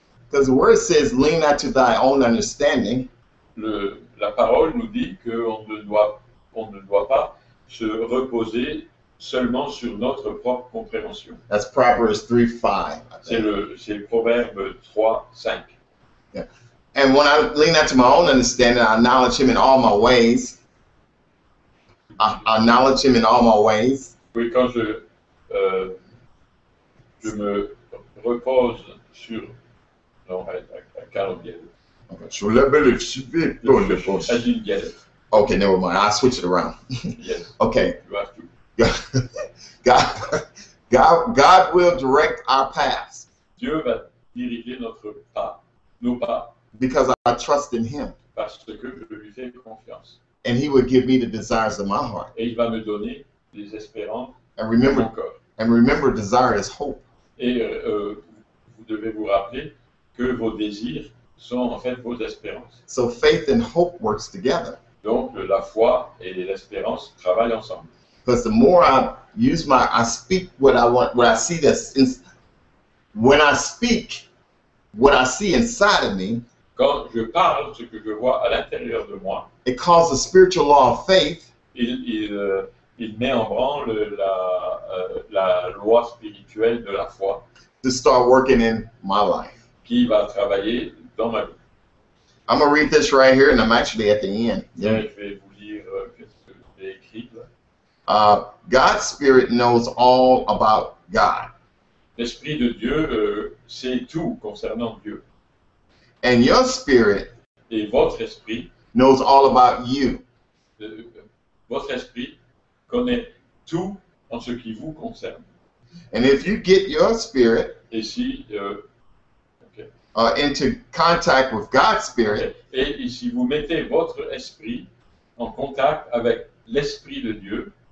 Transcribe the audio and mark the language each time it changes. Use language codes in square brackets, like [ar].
[en] Because the word says, lean not to thy own understanding, [fr] La parole nous dit qu'on ne doit pas se reposer seulement sur notre propre compréhension. [en] that's Proverbs 3:5. [fr] C'est le Proverbe 3, 5. [en] And when I lean not to my own understanding, I acknowledge him in all my ways. I acknowledge him in all my ways. [fr] Oui, quand je me repose sur... Non, [en] I cannot get it. Okay, so let me speak on the bush. I didn't get it. Okay, never mind. I'll switch it around. Yes, Okay. you have to. God will direct our paths [fr] Dieu va diriger nos pas, [en] because I trust in him. [fr] parce que je lui fais confiance. [en] And he will give me the desires of my heart. [fr] Et il va me donner des espérances [en] And [fr] de mon [en] remember, [fr] cœur. [en] desire is hope. [fr] Et vous devez vous rappeler que vos désirs sont en fait vos espérances. [en] So faith and hope works together. [fr] Donc la foi et l'espérance travaillent ensemble. [en] Because the more I speak what I want, what I see when I speak what I see inside of me, [fr] Quand je parle ce que je vois à l'intérieur de moi, [en] it calls the spiritual law of faith [fr] il met en branle la loi spirituelle de la foi [en] to start working in my life. [fr] qui va travailler dans ma vie. [en] I'm going to read this right here, and I'm actually at the end. [fr] Tiens, je vais vous lire ce que j'ai écrit là. [en] God's Spirit knows all about God. [fr] L'Esprit de Dieu sait tout concernant Dieu. [en] And your spirit [fr] Et votre esprit, [en] knows all about you. [fr] votre esprit connaît tout en ce qui vous concerne. [en] And if you get your spirit [fr] Et si [en] into contact with God's Spirit, [fr] et si vous mettez votre esprit en contact avec l'Esprit de Dieu,